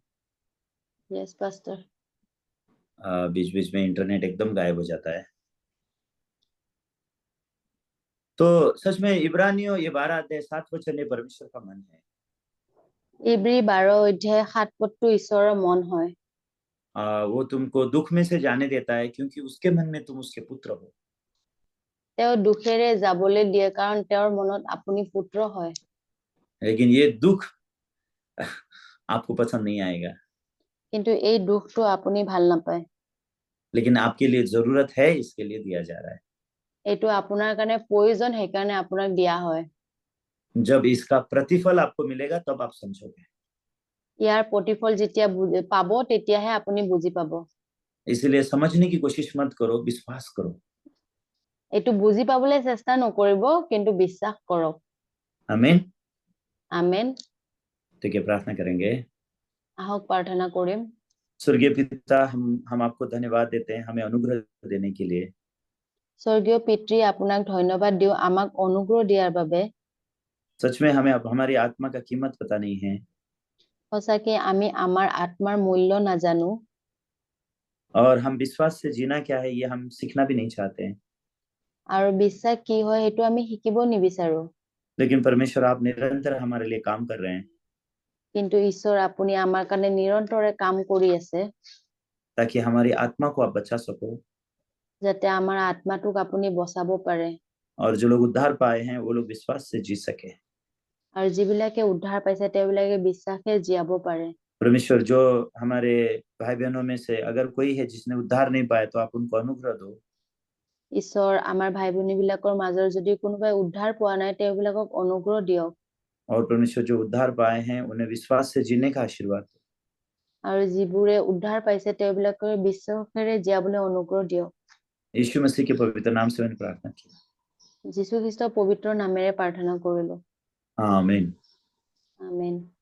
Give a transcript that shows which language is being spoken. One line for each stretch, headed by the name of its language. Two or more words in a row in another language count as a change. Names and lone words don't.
English: yes pastor.
Hindi: बीच बीच में इंटरनेट एकदम गायब हो जाता है। तो सच में इब्रानियों ये 12 अध्याय 7 वचन ये परमेश्वर का मन है।
Assamese: ইব্ৰী 12 অধ্যায় 7 পদটো ঈশ্বৰৰ মন হয়।
Hindi: वो तुमको दुख में से जाने देता है क्योंकि उसके मन में तुम उसके पुत्र हो।
Assamese: তেওঁ দুখেৰে যাবলৈ দিয়ে কাৰণ তেওঁৰ মনত আপুনি পুত্ৰ হয়।
Hindi: लेकिन ये दुख आपको पसंद नहीं आएगा।
Assamese: কিন্তু এই দুখটো আপুনি ভাল নাপায়।
Hindi: लेकिन आपके लिए जरूरत है, इसके लिए दिया जा रहा है।
Assamese: এইটো আপোনাৰ কাৰণে প্ৰয়োজন, সেইকাৰণে আপোনাক দিয়া হয়।
Hindi: जब इसका प्रतिफल आपको मिलेगा तब आप समझोगे।
Assamese: ইয়াৰ প্ৰতিফল যেতিয়া পাব তেতিয়াহে আপুনি বুজি পাব।
Hindi: इसलिए समझने की कोशिश मत करो, विश्वास करो।
Assamese: এইটো বুজি পাবলৈ চেষ্টা নকৰিব, কিন্তু বিশ্বাস কৰক।
Hindi: आमीन।
Assamese: আমেন।
Hindi: तो क्या प्रार्थना करेंगे?
Assamese: আহক প্ৰাৰ্থনা কৰিম।
Hindi: स्वर्गीय पिता, हम आपको धन्यवाद देते हैं हमें अनुग्रह देने के लिए।
Assamese: স্বৰ্গীয় পিতৃ, আপোনাক ধন্যবাদ দিওঁ আমাক অনুগ্ৰহ দিয়াৰ বাবে।
Hindi: सच में हमें हमारी आत्मा का कीमत पता नहीं है।
Assamese: সঁচাকে আমি আমাৰ আত্মাৰ মূল্য নাজানো।
Hindi: और हम विश्वास से जीना क्या है ये हम सीखना भी नहीं चाहते हैं।
Assamese: আৰু বিশ্বাস কি হয় সেইটো আমি শিকিব নিবিচাৰো।
Hindi: लेकिन परमेश्वर आप निरंतर हमारे लिए काम कर रहे हैं।
Assamese: কিন্তু ঈশ্বৰ আপুনি আমাৰ কাৰণে নিৰন্তৰে কাম কৰি আছে।
Hindi: ताकि हमारी आत्मा को आप बचा सको।
Assamese: যাতে আমাৰ আত্মাটোক আপুনি বচাব পাৰে।
Hindi: और जो लोग उद्धार पाए हैं वो लोग विश्वास से जी सके।
Assamese: আৰু যিবিলাকে উদ্ধাৰ পাইছে তেওঁবিলাকে বিশ্বাসে জীয়াব পাৰে।
Hindi: परमेश्वर जो हमारे भाई बहनों में से अगर कोई है जिसने उद्धार नहीं पाया तो आप उनको अनुग्रह दो।
Assamese: ঈশ্বৰ আমাৰ ভাই ভনীবিলাকৰ মাজৰ যদি কোনোবাই উদ্ধাৰ পোৱা নাই তেওঁবিলাকক অনুগ্ৰহ দিয়ক।
Hindi: और परमेश्वर जो उद्धार पाए हैं उन्हें विश्वास से जीने का आशीर्वाद दो।
Assamese: আৰু যিবোৰে উদ্ধাर পাইছে তেওঁবিলাকে বিশ্বাসেৰে জীয়াবলৈ অনুগ্ৰহ দিয়ক।
Hindi: यीशु मसीह के पवित्र नाम से मैंने प्रार्थना की।
Assamese: যীশু খ্ৰীষ্টৰ পবিত্ৰ নামেৰে প্ৰাৰ্থনা কৰিলো।
Hindi: आमीन। आमेन।